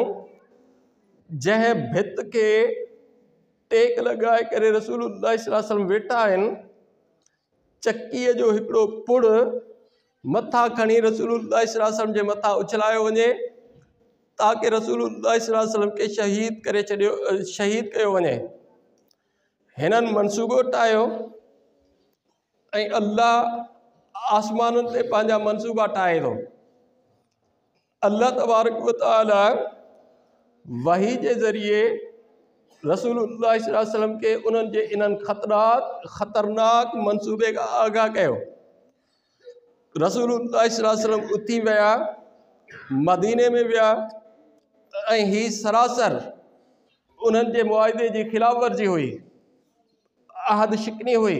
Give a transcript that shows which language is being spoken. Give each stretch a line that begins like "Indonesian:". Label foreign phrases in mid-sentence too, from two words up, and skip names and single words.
Sindhi: जंहिं भित खे टेक लॻाए करे रसूलुल्लाह
Arabic: صلى الله عليه وسلم
Sindhi: वेठा आहिनि, चकीअ जो हिकिड़ो पुड़ मथां खणी रसूलुल्लाह
Arabic: صلى الله عليه وسلم
Sindhi: जे मथां उछलायो वञे ताकि रसूलुल्लाह
Arabic: صلى الله عليه وسلم
Sindhi: खे शहीद कयो वञे। हिननि मनसूबो ठाहियो ऐं अल्लाह आसमाननि ते पंहिंजा मनसूबा ठाहे थो।
Arabic: الله تبارك وتعالى
Sindhi: वही जे ज़रिए रसूलुल्लाह
Arabic: صلى الله عليه وسلم
Sindhi: खे उन्हनि जे इन्हनि ख़तरनाक मनसूबे खां आगाह कयो। रसूलुल्लाह
Arabic: صلى الله عليه وسلم
Sindhi: उथी विया, मदीने में विया ऐं ही सरासर उन्हनि जे मुआहिदे जी ख़िलाफ़ वर्जी हुई, अहद शिकनी हुई।